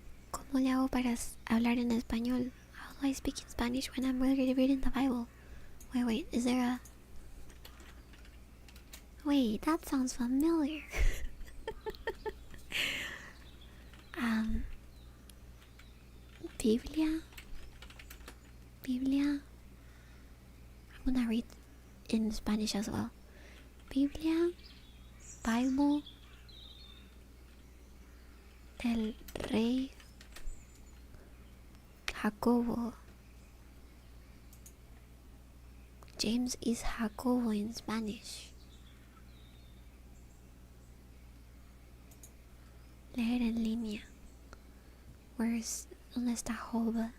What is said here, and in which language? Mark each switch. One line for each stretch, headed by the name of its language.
Spanish: ¿Cómo le hago para hablar en español?
English: How do I speak in Spanish when I'm really reading the Bible? Wait, is there a... Wait, that sounds familiar. Biblia. I'm gonna read in Spanish as well.
Spanish: Biblia, Bible, el rey Jacobo.
English: James is Jacobo in Spanish.
Spanish: Leer en línea. ¿Dónde está Job?